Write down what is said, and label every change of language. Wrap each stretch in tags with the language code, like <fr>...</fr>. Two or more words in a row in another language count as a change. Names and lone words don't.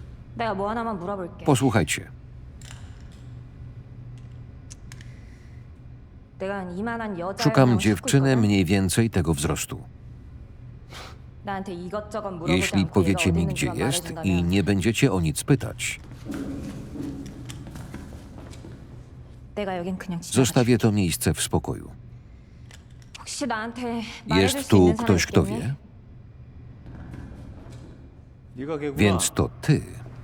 <ko>내가 뭐 하나만 물어볼게.</ko> <pl>Posłuchajcie.</pl> <ko>내가 이만한 여자</ko> <pl>Szukam dziewczyny mniej więcej tego wzrostu.</pl> <ko>나한테 이것저것 물어보지</ko> <pl>Jeśli</pl> <ko>않고</ko> <pl>powiecie</pl> <ko>얘가</ko> <pl>mi,</pl> <ko>어디</ko> <pl>gdzie</pl> <ko>있는지만</ko> <pl>jest i</pl> <ko>말해준다면</ko> <pl>nie będziecie o nic pytać,</pl> <ko>내가 여긴 그냥</ko> <pl>zostawię to miejsce w spokoju.</pl> <ko>혹시 나한테 말해줄</ko> <pl>Jest</pl> <ko>수</ko> <pl>tu</pl> <ko>있는 사람</ko> <pl>ktoś, kto</pl> <ko>있겠니?</ko> <pl>wie?</pl> <ko>네가 걔구나.</ko> <pl>Więc to ty.</pl>